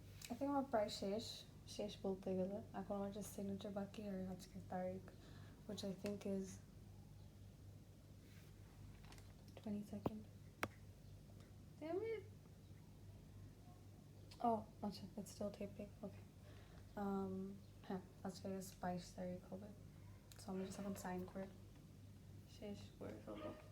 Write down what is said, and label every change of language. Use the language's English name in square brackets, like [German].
[English] I think [Bangla] আমার প্রায় শেষ বলতে গেলে। এখন আমার just signature বাকি আর আজকের তারিখ, [English] which I think is 22nd. Damn it! Oh, আচ্ছা, it's still taping. [Bangla] Okay. হ্যাঁ, আজকে 22 তারিখ হবে। So আমি just এখন sign করে শেষ করে ফেলবো।